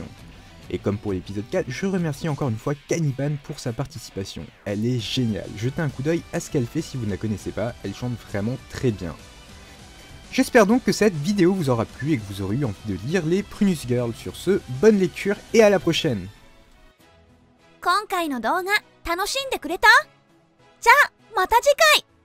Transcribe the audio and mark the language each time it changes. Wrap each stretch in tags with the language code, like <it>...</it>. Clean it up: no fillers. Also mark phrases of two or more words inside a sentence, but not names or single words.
<fr>Et comme pour l'épisode 4, je remercie encore une fois Canipan pour sa participation. Elle est géniale, jetez un coup d'œil à ce qu'elle fait si vous ne la connaissez pas, elle chante vraiment très bien. J'espère donc que cette vidéo vous aura plu et que vous aurez eu envie de lire les Prune's Girl. Sur ce, bonne lecture et à la prochaine.</fr> <ja>今回の動画楽しんでくれた？じゃあまた次回。</ja>